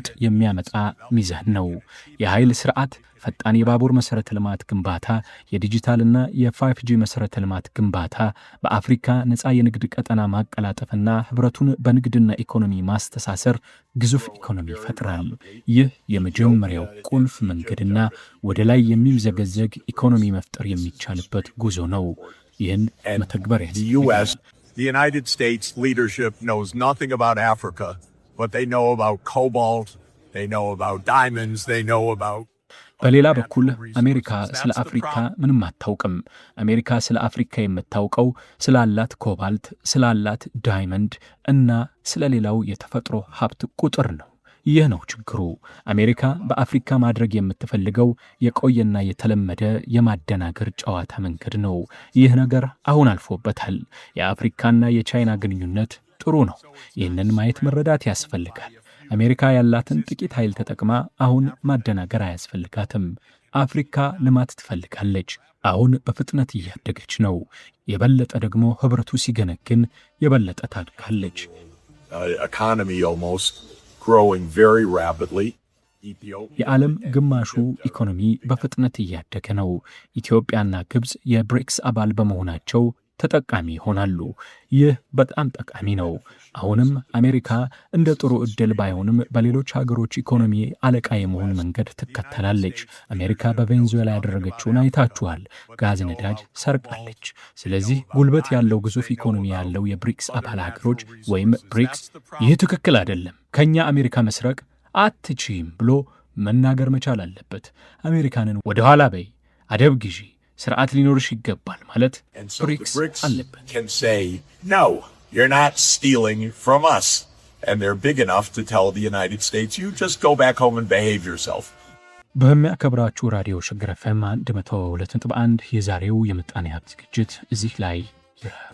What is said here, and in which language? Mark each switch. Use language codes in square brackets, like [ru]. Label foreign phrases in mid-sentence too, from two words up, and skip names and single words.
[am] የሚያመጣ ሚዛን ነው። የኃይል ስርዓት፣ ፈጣን የባቡር መሠረተ ልማት ግንባታ፣ የዲጂታልና የ5G መሠረተ ልማት ግንባታ፣ በአፍሪካ ነፃ የንግድ ቀጠና ማቀላጠፍና ህብረቱን በንግድና ኢኮኖሚ ማስተሳሰር ግዙፍ ኢኮኖሚ ይፈጥራል። ይህ የመጀመሪያው ቁልፍ መንገድና ወደ ላይ የሚምዘገዘግ ኢኮኖሚ መፍጠር የሚቻልበት ጉዞ ነው። ይህን መተግበር ያስፈልጋል። [en] The United States leadership knows nothing about Africa, but they know about cobalt, they know about diamonds, they know about... [am] በሌላ በኩል አሜሪካ ስለ አፍሪካ ምንም አታውቅም። አሜሪካ ስለ አፍሪካ የምታውቀው ስላላት ኮባልት፣ ስላላት ዳይመንድ እና ስለሌላው የተፈጥሮ ሀብት ቁጥር ነው። ይህ ነው ችግሩ። አሜሪካ በአፍሪካ ማድረግ የምትፈልገው የቆየና የተለመደ የማደናገር ጨዋታ መንገድ ነው። ይህ ነገር አሁን አልፎበታል። የአፍሪካና የቻይና ግንኙነት ጥሩ ነው። ይህንን ማየት መረዳት ያስፈልጋል። አሜሪካ ያላትን ጥቂት ኃይል ተጠቅማ አሁን ማደናገር አያስፈልጋትም። አፍሪካ ልማት ትፈልጋለች። አሁን በፍጥነት እያደገች ነው። የበለጠ ደግሞ ህብረቱ ሲገነግን የበለጠ ታድጋለች። [en] Economy almost growing very rapidly. [am] የዓለም ግማሹ ኢኮኖሚ በፍጥነት እያደገ ነው። ኢትዮጵያና ግብፅ የብሪክስ አባል በመሆናቸው ተጠቃሚ ይሆናሉ። ይህ በጣም ጠቃሚ ነው። አሁንም አሜሪካ እንደ ጥሩ ዕድል ባይሆንም በሌሎች ሀገሮች ኢኮኖሚ አለቃ የመሆን መንገድ ትከተላለች። አሜሪካ በቬንዙዌላ ያደረገችውን አይታችኋል። ጋዝ፣ ነዳጅ ሰርቃለች። ስለዚህ ጉልበት ያለው ግዙፍ ኢኮኖሚ ያለው የብሪክስ አባል ሀገሮች ወይም ብሪክስ ይህ ትክክል አይደለም፣ ከኛ አሜሪካ መስረቅ አትችይም ብሎ መናገር መቻል አለበት። አሜሪካንን ወደ ኋላ በይ፣ አደብ ግዢ፣ ስርዓት ሊኖርሽ ይገባል ማለት ብሪክስ አለበት። [en] Can say, no, you're not stealing from us. And they're big enough to tell the United States, you just go back home and behave yourself. [am] በሚያከብራችሁ ራዲዮ ሸገር ኤፍ ኤም 102.1 የዛሬው የምጣኔ ሀብት ዝግጅት እዚህ ላይ